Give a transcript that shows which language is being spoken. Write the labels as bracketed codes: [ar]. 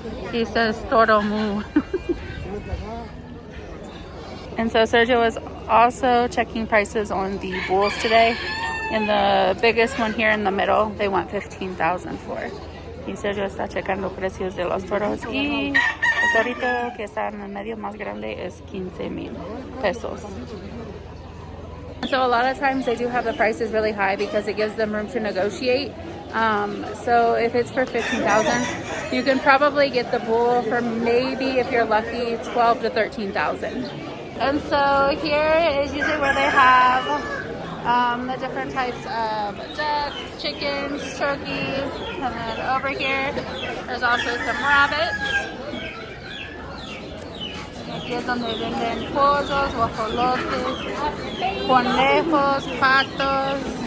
[en] He says toro mu. And so Sergio is also checking prices on the bulls today. And the biggest one here in the middle, they want 15,000 for. [es] Y Sergio está checando precios de los toros. Y el torito que está en el medio más grande es 15,000 pesos. [en] So a lot of times they do have the prices really high because it gives them room to negotiate. So if it's for 15,000, you can probably get the bull for maybe, if you're lucky, 12 to 13,000. And so here is usually where they have the different types of ducks, chickens, turkeys, and then over here there's also some rabbits. [es] Aquí es donde venden pollos, guajolotes, conejos, patos.